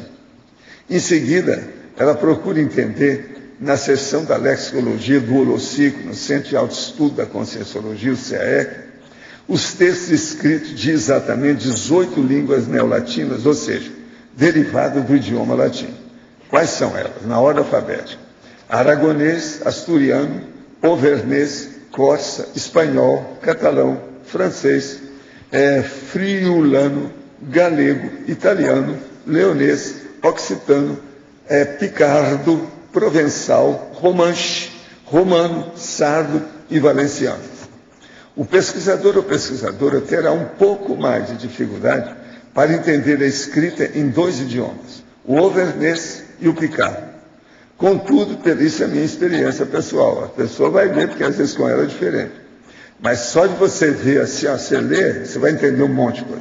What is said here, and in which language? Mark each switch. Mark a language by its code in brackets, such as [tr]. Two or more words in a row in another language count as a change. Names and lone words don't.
[pt] Em seguida, ela procura entender, na seção da lexicologia do Holociclo, no Centro de Alto Estudo da Conscienciologia, o CAEC, os textos escritos de exatamente 18 línguas neolatinas, ou seja, derivadas do idioma latim. Quais são elas? Na ordem alfabética: aragonês, asturiano, auvergnês, corsa, espanhol, catalão, francês, friulano, galego, italiano, leonês, occitano, picardo, provençal, romanche, romano, sardo e valenciano. O pesquisador ou pesquisadora terá um pouco mais de dificuldade para entender a escrita em 2 idiomas, o auvergnês e o picardo. Contudo, isso é a minha experiência pessoal. A pessoa vai ver, porque às vezes com ela é diferente. Mas só de você ver assim, você ler, você vai entender um monte de coisa.